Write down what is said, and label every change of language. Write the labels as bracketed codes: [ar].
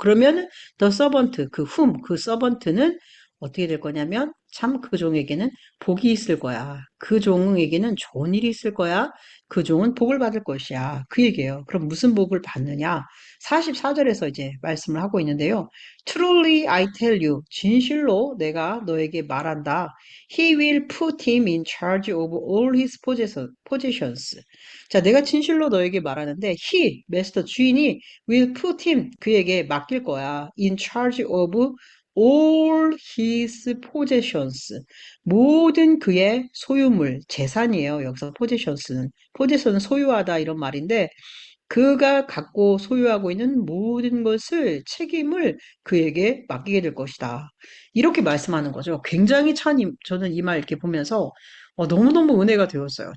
[ko] 그러면 the servant, 그 whom, 그 servant는 어떻게 될 거냐면 참 그 종에게는 복이 있을 거야. 그 종에게는 좋은 일이 있을 거야. 그 종은 복을 받을 것이야. 그 얘기예요. 그럼 무슨 복을 받느냐? 44절에서 이제 말씀을 하고 있는데요. [en] Truly I tell you, [ko] 진실로 내가 너에게 말한다. [en] He will put him in charge of all his possessions. [ko] 자, 내가 진실로 너에게 말하는데 he, 마스터 주인이 [en] will put him, [ko] 그에게 맡길 거야. [en] in charge of all his possessions. [ko] 모든 그의 소유물, 재산이에요. 여기서 possessions는. possession은 소유하다 이런 말인데 그가 갖고 소유하고 있는 모든 것을, 책임을 그에게 맡기게 될 것이다. 이렇게 말씀하는 거죠. 굉장히 참, 저는 이 말 이렇게 보면서 너무너무 은혜가 되었어요.